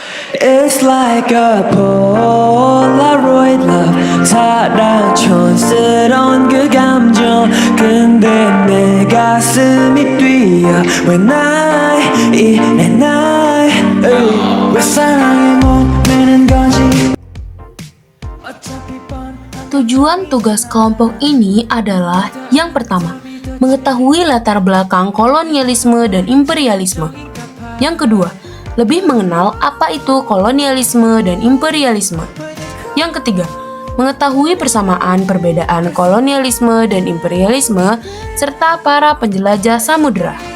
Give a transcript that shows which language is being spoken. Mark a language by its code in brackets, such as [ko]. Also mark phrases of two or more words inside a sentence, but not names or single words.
[en] It's like a Polaroid love [ko] 사랑 촌스러운 그 감정 근데 내 가슴이 뛰어 [en] when I [ko] 이래 날 왜 사랑에 목매는 건지 어차피 [id] Tujuan tugas kelompok ini adalah yang pertama, mengetahui latar belakang kolonialisme dan imperialisme. Yang kedua, lebih mengenal apa itu kolonialisme dan imperialisme. Yang ketiga, mengetahui persamaan perbedaan kolonialisme dan imperialisme serta para penjelajah samudera.